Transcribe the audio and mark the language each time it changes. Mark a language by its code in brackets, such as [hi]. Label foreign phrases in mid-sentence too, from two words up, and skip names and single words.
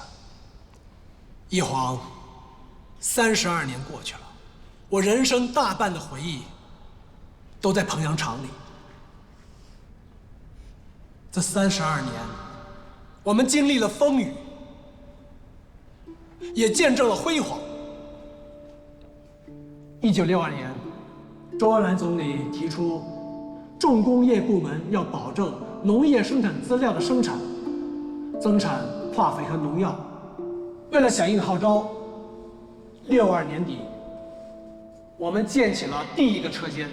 [zh] 一晃32年過去了，我人生大半的回憶都在彭陽廠裡。這32年，我們經歷了風雨，也見證了輝煌。 1962年，周恩来总理提出，重工业部门要保证农业生产资料的生产，增产化肥和农药。为了响应号召，62年底，我们建起了第一个车间。